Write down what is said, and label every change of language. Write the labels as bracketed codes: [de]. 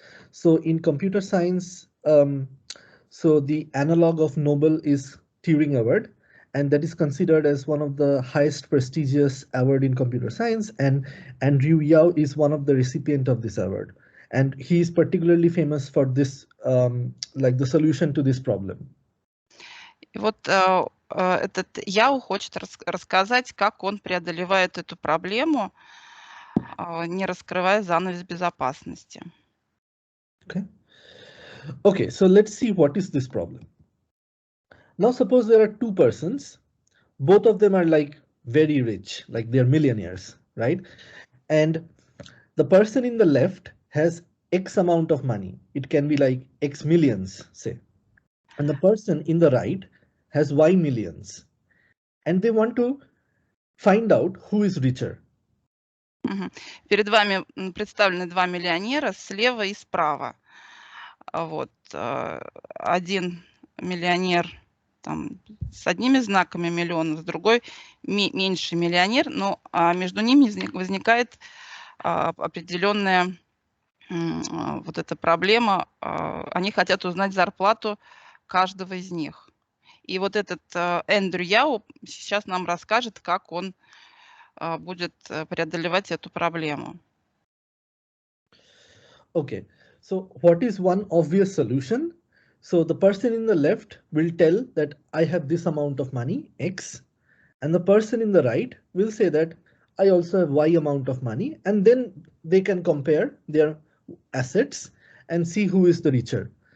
[en] So in computer science, so the analog of Nobel is Turing Award, and that is considered as one of the highest prestigious award in computer science. And Andrew Yau is one of the recipient of this award. And he is particularly famous for this, like the solution to this problem. [ru] И этот Яу хочет рассказать, как он преодолевает эту проблему, не раскрывая занавес безопасности. [en] Okay. Okay, so let's see what is this problem. Now suppose there are two persons, both of them are like very rich, like they're millionaires, right? And the person in the left has X amount of money. It can be like X millions, say. And the person in the right has Y millions. And they want to find out who is richer. [ru] Перед вами представлены два миллионера слева и справа. Вот. Один миллионер там, с одними знаками миллиона, с другой меньший миллионер, но между ними возникает определенная вот эта проблема. Они хотят узнать зарплату каждого из них. И вот этот Эндрю Яо сейчас нам расскажет, как он будет преодолевать эту проблему. [en] Okay, so what is one obvious solution? So the person in the left will tell that I have this amount of money, X, and the person in the right will say that I also have Y amount of money, and then they can compare their assets and see who is the richer.